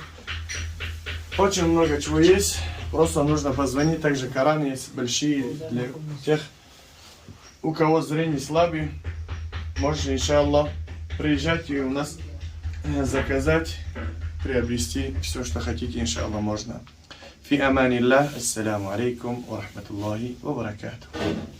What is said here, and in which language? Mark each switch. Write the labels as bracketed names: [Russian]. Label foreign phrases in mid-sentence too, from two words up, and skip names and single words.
[Russian] Очень много чего есть. Просто нужно позвонить. Также Коран есть большие для тех, у кого зрение слабое. Можете, иншаллах, приезжать и у нас заказать, приобрести все, что хотите, иншаллах, можно. [Arabic] في أمان الله. السلام عليكم ورحمة الله وبركاته.